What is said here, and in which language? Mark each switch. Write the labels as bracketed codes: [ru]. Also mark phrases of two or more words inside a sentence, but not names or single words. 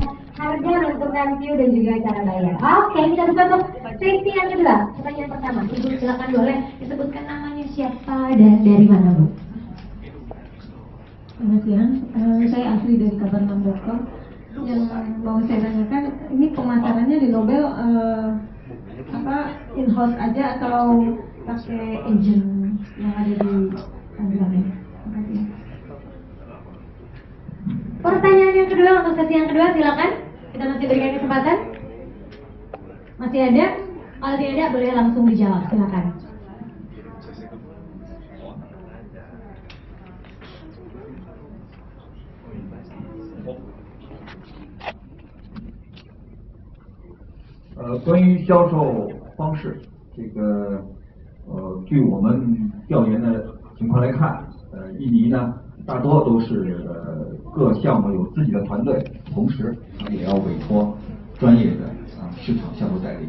[id] Harga menentukan view dan juga cara bayar. Oke, kita buka untuk sesi yang kedua. Pertanyaan pertama, Ibu silakan boleh disebutkan namanya siapa dan dari mana Bu? Selamat siang, saya Asri dari kabar6.com. Yang mau saya tanyakan, ini pemasarannya di Nobel in-house aja atau pakai agent yang ada di Tanzania? Terima kasih. Pertanyaan yang kedua untuk sesi yang kedua silakan. Kita masih berikan kesempatan. Masih ada? Kalau tidak ada boleh langsung dijawab. Silakan. [zh] 关于销售方式，这个据我们调研的情况来看，印尼呢大多都是各项目有自己的团队，同时也要委托专业的市场销售代理。